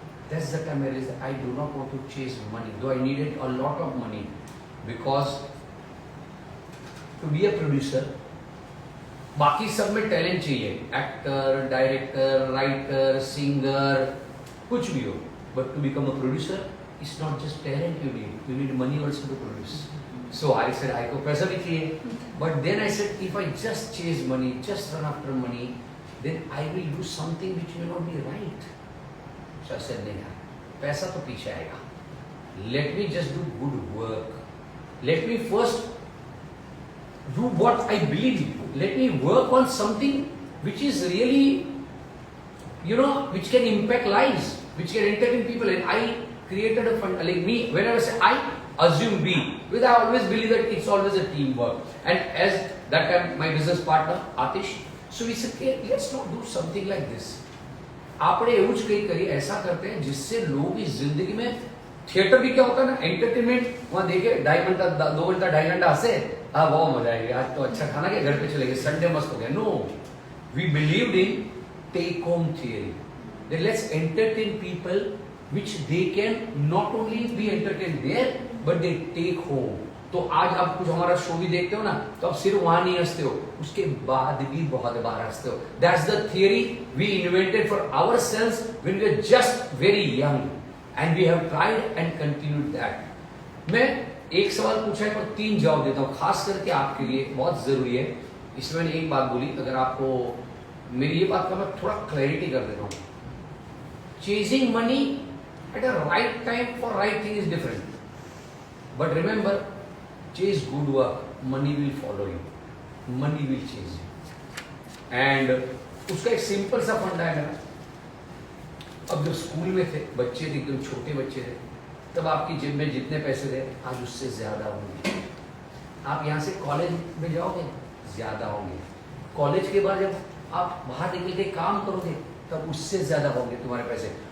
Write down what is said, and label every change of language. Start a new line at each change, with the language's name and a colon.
English: That's the time I realized that I do not want to chase money, though I needed a lot of money, because to be a producer,
Hindi: बाकी सब में talent चाहिए, actor, director, writer, singer, कुछ भी हो,
English: But to become a producer, it's not just talent you need money also to produce. So I said, I
Hindi: को पैसा भी चाहिए,
English: but then I said, if I just chase money, just run after money, then I will do something which may not be right. So I said,
Hindi: नहीं यार, पैसा तो पीछे आएगा.
English: Let me just do good work. Let me first do what I believe in. Let me work on something which is really, which can impact lives, which can entertain people. And I created a fund, like me, whenever I say I, assume B, because I always believe that it's always a teamwork. And as that time, my business partner, Atish, so we said, okay, let's not do something like this.
Hindi: आपने एवुज कहीं करी ऐसा करते हैं जिससे लोग इस जिंदगी में, थिएटर भी क्या होता है ना, एंटरटेनमेंट, वहाँ देखे 2.5 घंटा 2 घंटा 2.5 घंटा हंसे, हाँ बहुत मजा आएगा, आज तो अच्छा खाना के घर पे चले गए, संडे मस्त हो गया.
English: No, we believed in take home theory, that let's entertain people which they can not only be entertained there but they take home.
Hindi: तो आज आप कुछ हमारा शो भी देखते हो ना, तो आप सिर्फ वहां नहीं हंसते हो, उसके बाद भी बहुत बार हंसते हो.
English: That's the theory we invented for ourselves when we were just very young, and we have tried and continued that.
Hindi: मैं एक सवाल पूछा है पर 3 जवाब देता हूँ, खास करके आपके लिए बहुत जरूरी है. इसमें मैंने एक बात बोली, अगर आपको मेरी ये बात का मैं थोड़ा क्लैरिटी कर देता हूँ.
English: Chasing money at a right time for right thing is different. But remember, chase good work, money will follow you. Money will chase you. And
Hindi: उसका एक सिंपल सा फंडा है मेरा। अब जब स्कूल में थे, बच्चे थे, एकदम छोटे बच्चे थे, तब आपकी जेब में जितने पैसे थे आज उससे ज्यादा होंगे। आप यहाँ से कॉलेज में जाओगे, ज्यादा होंगे। कॉलेज के बाद जब आप बाहर निकल के काम करोगे तब उससे ज्यादा होंगे तुम्हारे पैसे।